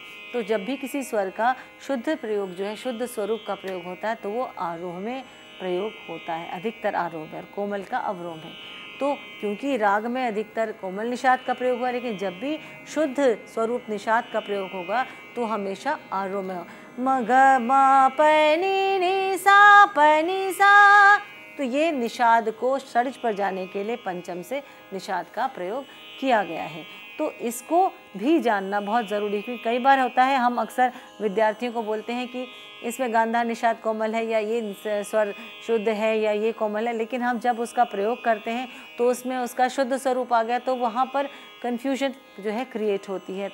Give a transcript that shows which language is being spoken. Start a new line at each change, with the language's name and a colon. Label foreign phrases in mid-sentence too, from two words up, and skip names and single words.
Hindi: तो जब भी किसी स्वर का शुद्ध प्रयोग जो है शुद्ध स्वरूप का प्रयोग होता है तो वो आरोह में प्रयोग होता है, अधिकतर आरोह में, और कोमल का अवरोह में। तो क्योंकि राग में अधिकतर कोमल निषाद का प्रयोग हुआ, लेकिन जब भी शुद्ध स्वरूप निषाद का प्रयोग होगा तो हमेशा आरोह में हो। म ग म प नि नि सा प नि सा। तो ये निषाद को षड्ज पर जाने के लिए पंचम से निषाद का प्रयोग किया गया है। तो इसको भी जानना बहुत ज़रूरी है, क्योंकि कई बार होता है हम अक्सर विद्यार्थियों को बोलते हैं कि इसमें गांधार निषाद कोमल है या ये स्वर शुद्ध है या ये कोमल है, लेकिन हम जब उसका प्रयोग करते हैं तो उसमें उसका शुद्ध स्वरूप आ गया तो वहाँ पर कन्फ्यूजन जो है क्रिएट होती है।